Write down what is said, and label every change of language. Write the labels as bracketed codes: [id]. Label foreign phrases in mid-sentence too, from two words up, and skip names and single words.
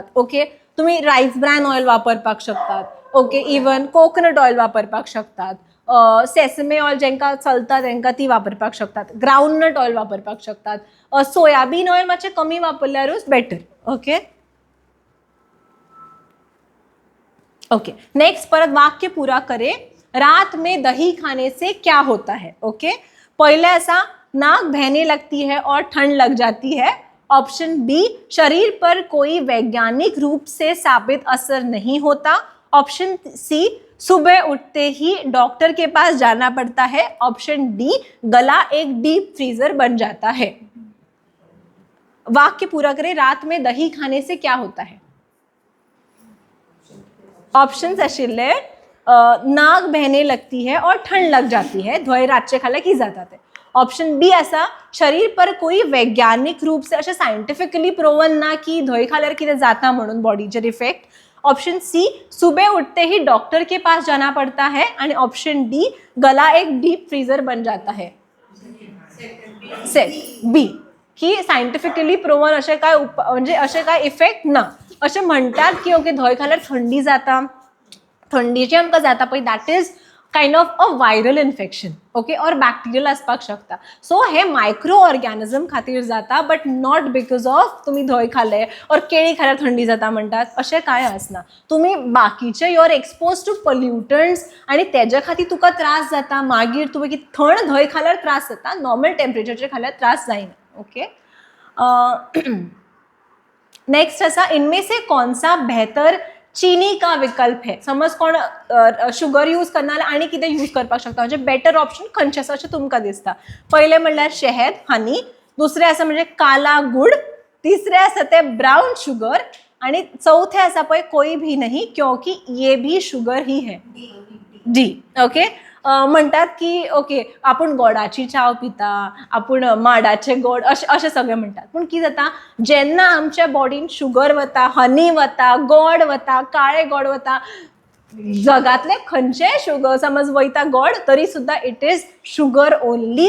[kok] ओके, तुम्ही [en] rice bran oil [kok] वापरपाक शकतात. ओके, इवन [en] coconut oil [kok] वापरपाक शकतात. [en] sesame oil [kok] जेंकां चलता तेंकां ती वापरपाक शकतात. [en] groundnut oil [kok] वापरपाक शकतात. [en] soybean oil [kok] मातशें कमी वापरल्यारूच बेटर. [en] okay okay, next [hi] परत वाक्य पूरा करें. रात में दही खाने से क्या होता है. ओके, पहले ऐसा नाक बहने लगती है और ठंड लग जाती है. [en] option B [hi] शरीर पर कोई वैज्ञानिक रूप से साबित असर नहीं होता. [en] option C [hi] सुबह उठते ही डॉक्टर के पास जाना पड़ता है. [en] option D [hi] गला एक [en] deep freezer [hi] बन जाता है. वाक्य पूरा करें. रात में दही खाने से क्या होता है. [kok] ऑप्शन्स आशिल्ले [hi] नाक बहने लगती है और ठंड लग जाती है. [kok] धंय रातचे खाल्ले की जाता ते. ऑप्शन बी आसा [hi] शरीर पर कोई वैज्ञानिक रूप से [kok] अशें [en] scientifically proven [kok] ना की धंय खाल्यार कितें जाता म्हणून बॉडीचेर इफेक्ट. [en] option C [hi] सुबह उठते ही डॉक्टर के पास जाना पड़ता है. आणि [en] option D [hi] गला एक [en] deep freezer [hi] बन जाता है. [kok] बी की [en] scientifically proven [kok] अशें काय म्हणजे अशें काय इफेक्ट ना. अशें म्हणटात की ओके धंय खाल्यार थंडी जाता, थंडीची आमकां जाता पळय [en] that is kind of a viral infection. [kok] ओके, और बॅक्टेरियल आसपाक शकता. सो हे मायक्रो ऑर्गॅनिझम खातीर जाता, [en] but not because of [kok] तुमी धंय खाल्ले और केळी खाल्यार थंडी जाता म्हणटात अशें कांय आसना. तुमी बाकीचे [en] you are exposed to pollutants [kok] आनी तेज्या खातीर तुका त्रास जाता. मागीर तुमी थंड धंय खाल्यार त्रास जाता, [en] normal temperature [kok] खाल्यार त्रास जायना. [en] okay, [hi] नेक्स्ट ऐसा इनमें से कौन सा बेहतर चीनी का विकल्प है. [kok] समज कोण शुगर यूज करना आनी कितें यूज करपाक शकता, म्हणजे [en] better option [kok] खंयचे आसा अशें तुमकां दिसता. पयलें म्हणल्यार शहद हनी, दुसरें आसा म्हणजे [hi] काला गुड, [kok] तिसरें आसा ते [en] brown sugar [kok] आणि चौथे आसा पळय [hi] कोई भी नहीं क्योंकि ये भी शुगर ही है. [en] D. [kok] ओके, म्हणटात की ओके आपूण गोडाची चाव पिता, आपूण माडाचे गोड अशें सगळें म्हणटात. पूण कितें जाता जेन्ना आमच्या बॉडीन शुगर वता, हनी वता, गोड वता, काळे गोड वता, जगातले खंयचे शुगर समज वयता गोड तरी सुद्दां [en] it is sugar only.